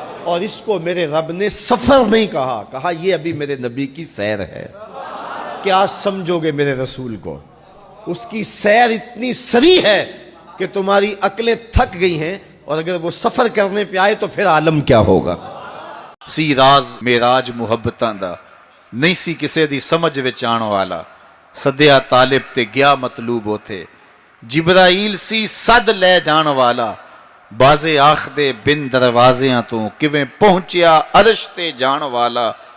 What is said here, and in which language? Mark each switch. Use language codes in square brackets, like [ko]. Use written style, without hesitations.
[ur] اور اس کو میرے رب نے سفر نہیں کہا یہ ابھی میرے نبی کی سیر ہے. کیا سمجھو گے میرے رسول کو؟ اس کی سیر اتنی سریع ہے کہ تمہاری عقلیں تھک گئی ہیں، اور اگر وہ سفر کرنے پہ آئے تو پھر عالم کیا ہوگا. [pa] سی راز میراج محبتاں دا نہیں سی کسے دی سمجھ وچ آن والا. سدیا طالب تے گیا مطلوب ہوتے. جبرائیل سی صد لے جان والا. بازے آخ دے بن دروازیاں تو کیویں پہنچیا عرش تے جان والا.